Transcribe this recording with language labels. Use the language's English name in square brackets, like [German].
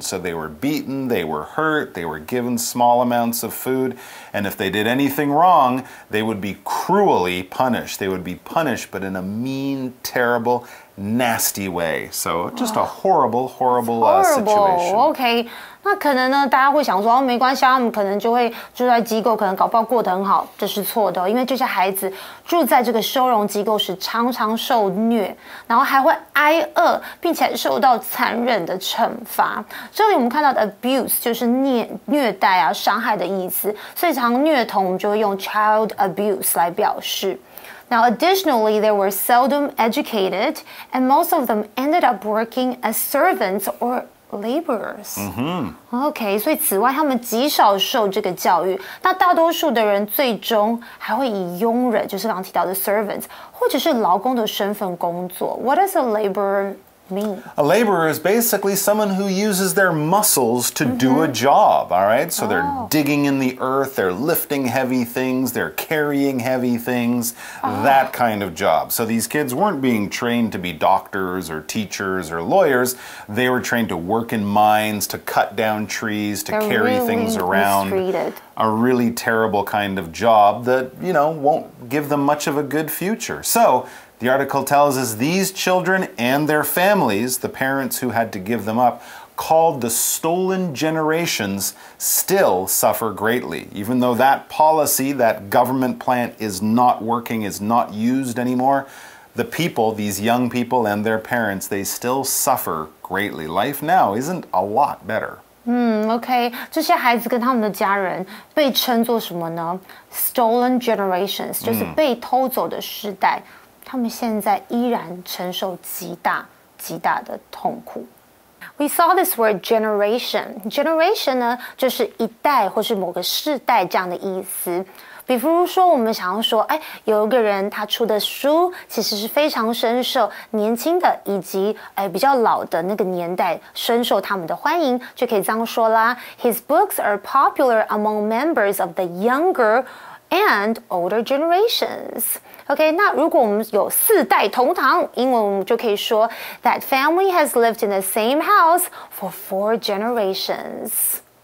[English] So they were beaten, they were hurt, they were given small amounts of food, and if they did anything wrong, they would be cruelly punished. They would be punished, but in a mean, terrible, nasty way. So just a horrible situation. Okay. [Chinese] 那可能呢，大家会想说，哦，没关系，他们可能就会住在机构，可能搞不好过得很好，这是错的，因为这些孩子住在这个收容机构时，常常受虐，然后还会挨饿，并且受到残忍的惩罚。这里我们看到的 abuse 就是虐待啊、伤害的意思，所以常虐童我们就会用 child abuse 来表示。 [English] Now, additionally, they were seldom educated, and most of them ended up working as servants or laborers. [Chinese] OK， 所以此外，他们极少受这个教育。那大多数的人最终还会以佣人，就是刚刚提到的 servants， 或者是劳工的身份工作。 [English] What does a laborer mean? A laborer is basically someone who uses their muscles to do a job, all right? So they're digging in the earth, they're lifting heavy things, they're carrying heavy things, that kind of job. So these kids weren't being trained to be doctors or teachers or lawyers. They were trained to work in mines, to cut down trees, to carry things around. Mistreated. A really terrible kind of job that, you know, won't give them much of a good future. So the article tells us these children and their families, the parents who had to give them up, called the stolen generations, still suffer greatly. Even though that policy, that government plan is not working, is not used anymore, the people, these young people and their parents, they still suffer greatly. Life now isn't a lot better. [Chinese] OK， 这些孩子跟他们的家人被称作什么呢 ？Stolen generations， 就是被偷走的世代。他们现在依然承受极大的痛苦。 [English] We saw this word generation. [Chinese] Generation 呢，就是一代或是某个世代这样的意思。比如说，我们想要说，有一个人他出的书其实是非常深受年轻的以及比较老的那个年代深受他们的欢迎，就可以这样说啦。 [English] His books are popular among members of the younger and older generations. [Chinese] OK， 那如果我们有四代同堂，英文我们就可以说 [English] That family has lived in the same house for 4 generations.